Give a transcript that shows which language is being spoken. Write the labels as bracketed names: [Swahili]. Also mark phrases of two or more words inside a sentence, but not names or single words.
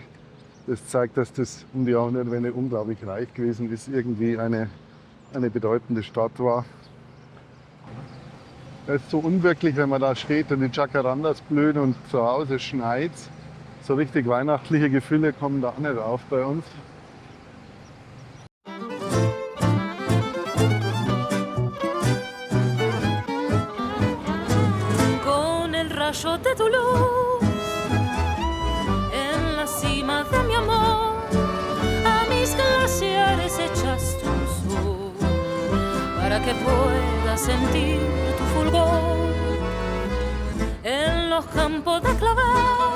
[German] Das zeigt, dass das um die Jahrhundertwende unglaublich reich gewesen ist, irgendwie eine bedeutende Stadt war. Es ist so unwirklich, wenn man da steht und die Jacarandas blühen und zu Hause schneit. So richtig weihnachtliche Gefühle kommen da nicht auf bei uns. [Spanish] Con el rayo de tu luz en la cima de mi amor, a mis glaciares echaste un sur para que pueda sentir tu fulgor en los campos de clavel.